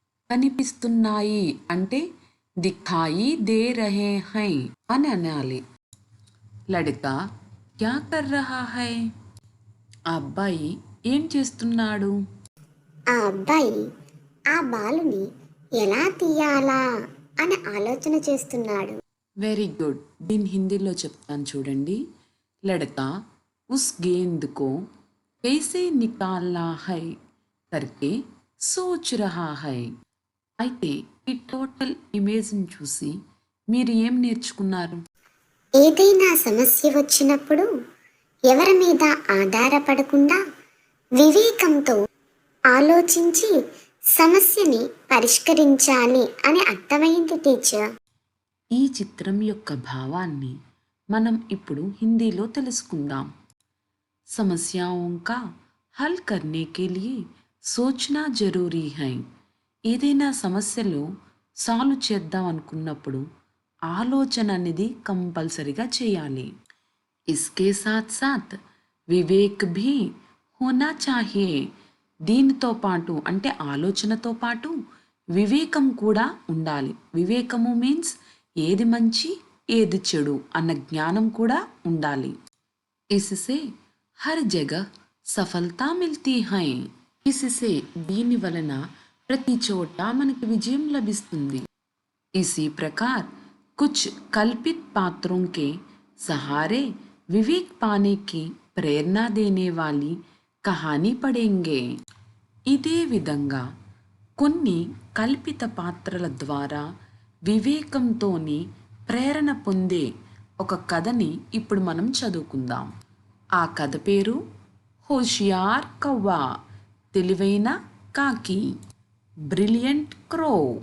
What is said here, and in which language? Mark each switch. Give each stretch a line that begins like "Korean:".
Telugu: కనిపిస్తున్నాయి అంటే
Hindi: దిఖాయి దే రహే హై
Telugu: అని అనాలి।
Hindi: లడకా క్యా కర్ రహా హై?
Telugu: ఆ అబ్బాయి ఏం చేస్తున్నాడు? ఆ అబ్బాయి ఆ బాలుని ఎలా తీయాలా అని ఆలోచన చేస్తున్నాడు। Very good. దీన్ని హిందీలో చెప్తాను చూడండి।
Hindi: లడకా ఉస్ గేంద్ కో कैसे निकालना है करके सोच रहा है।
Telugu: అయితే ఈ టోటల్ ఇమేజ్ని చూసి మీరు ఏం నేర్చుకున్నారు? ఏదైనా సమస్య వచ్చినప్పుడు ఎవరి మీద ఆధారపడకుండా వివేకంతో ఆలోచించి సమస్యని పరిష్కరించాలి అని అర్థమైంది టీచర్। ఈ చిత్రం యొక్క భావాన్ని మనం ఇప్పుడు హిందీలో తెలుసుకుందాం।
Hindi: समस्याओं का हल करने के लिए सोचना जरूरी है।
Telugu: ఏదైనా సమస్యలో సాల్వ్ చేద్దాం అనుకున్నప్పుడు ఆలోచన అనేది కంపల్సరిగా చేయాలి।
Hindi: इसके साथ साथ వివేక్ भी होना चाहिए।
Telugu: దీనితో పాటు అంటే ఆలోచనతో పాటు వివేకం కూడా ఉండాలి। వివేకము మీన్స్ ఏది మంచి ఏది చెడు అన్న జ్ఞానం కూడా ఉండాలి।
Hindi: इससे हर जगह सफलता मिलती है।
Telugu: इससे దీని వలన ప్రతి చోట మనకి విజయం లభిస్తుంది।
Hindi: इसी प्रकार कुछ कल्पित पात्रों के सहारे विवेक पाने की प्रेरणा देने वाली कहानी पढ़ेंगे।
Telugu: ఇదే విధంగా కొన్ని కల్పిత పాత్రల ద్వారా వివేకంతోని ప్రేరణ పొందే ఒక కథని ఇప్పుడు మనం చదువుకుందాం। ఆ కథ పేరు హోషియార్ కవ్వా, తెలివైన కాకి, బ్రిలియంట్ క్రో।